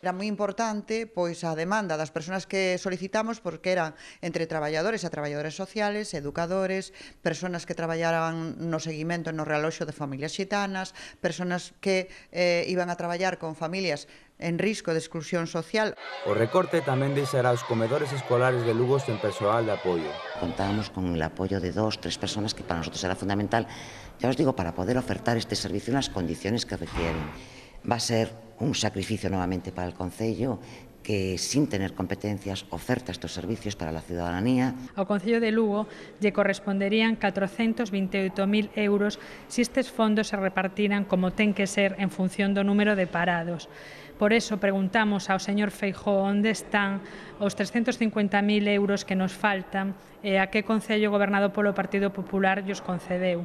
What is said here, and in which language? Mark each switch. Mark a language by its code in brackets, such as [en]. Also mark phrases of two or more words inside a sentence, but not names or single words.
[gl] Era moi importante pois a demanda das persoas que solicitamos porque eran entre traballadores e traballadoras sociales, educadores, persoas que traballaran no seguimento no realoxo de familias xitanas, persoas que iban a traballar con familias en risco de exclusión social. O recorte tamén deixará os comedores escolares de Lugo sen persoal de apoio. [es] Contábamos con el apoyo de 2 o 3 personas que para nosotros era fundamental, ya os digo, para poder ofertar este servicio en las condiciones que requieren. Va a ser un sacrificio nuevamente para el Concello que, sin tener competencias, oferta estos servicios para la ciudadanía. [gl] Ao Concello de Lugo lle corresponderían 428.000 euros se estes fondos se repartiran como ten que ser en función do número de parados. Por eso preguntamos ao señor Feijóo onde están os 350.000 euros que nos faltan e a que Concello gobernado polo Partido Popular llos concedeu.